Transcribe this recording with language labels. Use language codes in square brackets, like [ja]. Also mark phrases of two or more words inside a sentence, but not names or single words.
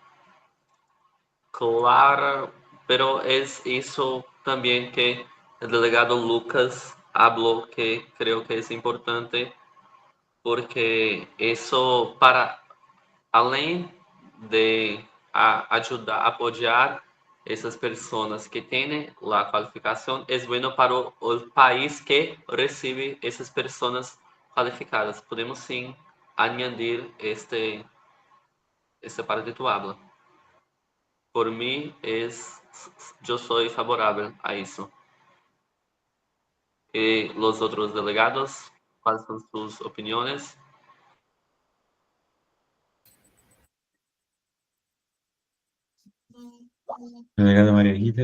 [es] clara, pero es eso también que el delegado Lucas habló, que creo que es importante, porque eso [pt] além de [es] ayudar, apoyar [pt] essas pessoas que têm a qualificação, é [es] bueno [pt] para o país que recebe essas pessoas qualificadas. [es] Podemos sim añadir esta parte que tu habla. [pt] Por mim, eu sou favorável a isso. E os outros delegados, quais são suas opiniões? Delegada María Rita.